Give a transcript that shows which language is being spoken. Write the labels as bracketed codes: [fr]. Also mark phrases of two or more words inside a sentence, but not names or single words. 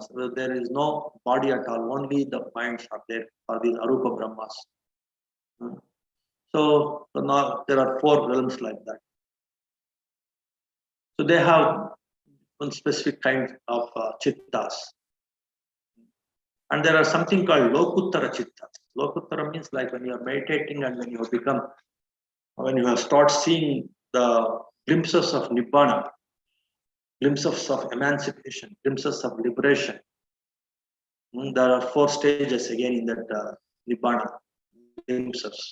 [en] There is no body at all, only the minds are there for these Arupa Brahmas. So now there are 4 realms like that. So they have one specific kind of chittas. And there are something called [pi] Lokuttara chittas. [en] Lokuttara means like when you are meditating and when you have start seeing the glimpses of Nibbana, glimpses of emancipation, glimpses of liberation. There are 4 stages again in that Nibbana glimpses.